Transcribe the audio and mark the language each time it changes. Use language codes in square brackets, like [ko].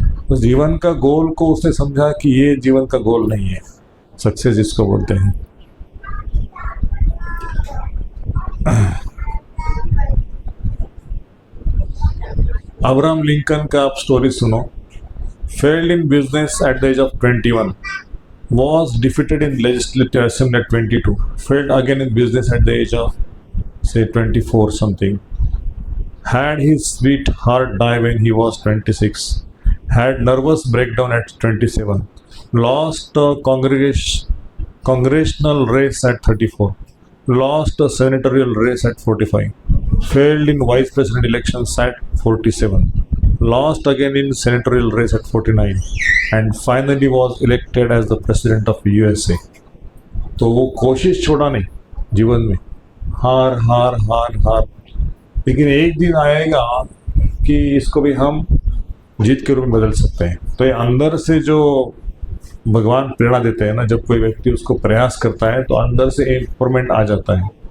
[hi] उस जीवन का गोल को उसने समझा कि ये जीवन का गोल नहीं है, सक्सेस जिसको बोलते हैं। अब्राहम लिंकन का आप स्टोरी सुनो। [en] Failed in business at the age of 21, was defeated in legislative assembly at 22, failed again in business at the age of say 24 something, had his sweetheart die when he was 26, had nervous breakdown at 27, lost a congressional race at 34, lost a senatorial race at 45, failed in vice president elections at 47, lost again in senatorial race at 49, and finally was elected as the president of USA. [hi] तो वो कोशिश छोड़ा नहीं जीवन में, हार हार हार हार, लेकिन एक दिन आएगा कि इसको भी हम जीत के रूप में बदल सकते हैं। तो ये अंदर से जो भगवान प्रेरणा देते हैं ना, जब कोई व्यक्ति उसको प्रयास करता है तो अंदर से इम्प्रूवमेंट आ जाता है।